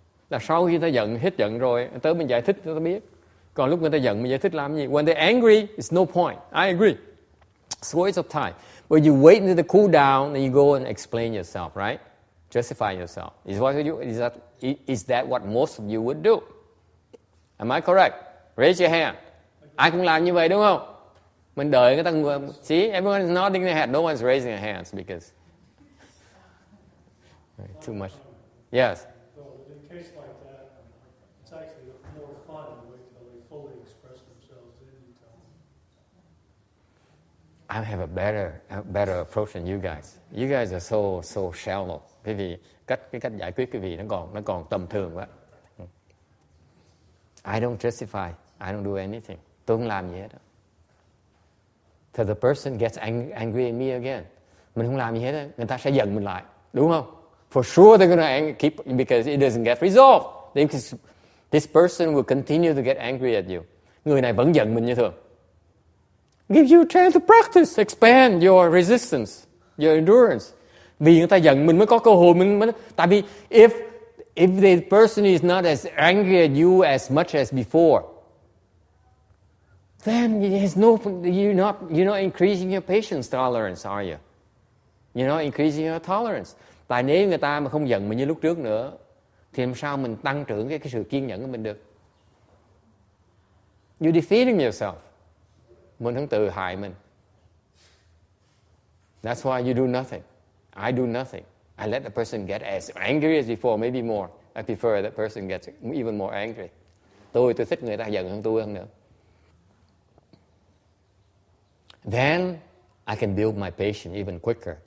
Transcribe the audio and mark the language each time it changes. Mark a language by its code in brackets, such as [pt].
[vi] Là sau khi ta hết giận rồi, tới mình giải thích cho ta biết. Còn lúc người ta giận mình giải thích làm gì? [en] When they're angry, it's no point. I agree. It's a waste of time. But you wait until they cool down, and you go and explain yourself, right? Justify yourself. Is that what most of you would do? Am I correct? Raise your hand. [vi] Ai cũng làm như vậy đúng không? Mình đợi người ta. [en] See, everyone is nodding their head. No one's raising their hands because too much. Yes. So in a case like that, it's actually more fun to wait till they fully express themselves and you tell them. I have a better approach than you guys. You guys are so shallow. [vi] Cái vì cách giải quyết cái vì nó còn tầm thường quá. [en] I don't justify. I don't do anything. [vi] Tôi không làm gì hết. [en] Till the person gets angry at me again. [vi] Mình không làm gì hết. Người ta sẽ giận mình lại. Đúng không? [en] For sure they're going to keep because it doesn't get resolved. This person will continue to get angry at you. [vi] Người này vẫn giận mình như thường. [en] Give you a chance to practice, expand your resistance, your endurance. [vi] Vì người ta giận mình mới có cơ hội mình mới. Tại vì [en] if the person is not as angry at you as much as before, then you're not increasing your patience tolerance, are you? You're not increasing your tolerance. [vi] Tại nếu người ta mà không giận mình như lúc trước nữa, thì làm sao mình tăng trưởng cái sự kiên nhẫn của mình được? [en] You're defeating yourself. [vi] Mình không tự hại mình. [en] That's why you do nothing. I do nothing. I let the person get as angry as before, maybe more. I prefer that person gets even more angry. [vi] Tôi thích người ta giận hơn tôi hơn nữa. [en] Then I can build my patience even quicker.